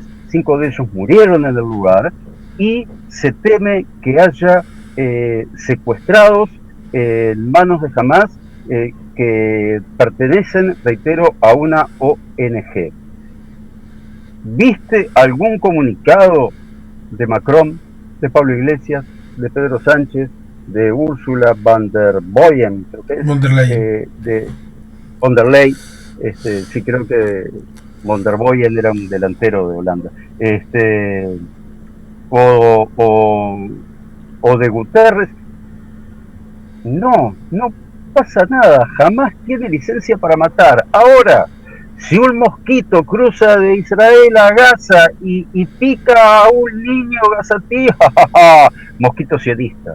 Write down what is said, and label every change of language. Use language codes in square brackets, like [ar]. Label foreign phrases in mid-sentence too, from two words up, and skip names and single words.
[es] 5 de ellos murieron en el lugar y se teme que haya secuestrados en manos de Hamás que pertenecen, reitero, a una ONG. ¿Viste algún comunicado de Macron, de Pablo Iglesias, de Pedro Sánchez, de Ursula von der Leyen, creo que es, Von der Leyen. de von der Leyen, sí, creo que von der Leyen era un delantero de Holanda, o de Guterres? No pasa nada, jamás tiene licencia para matar. Ahora, si un mosquito cruza de Israel a Gaza y pica a un niño gazatí, mosquito sionista.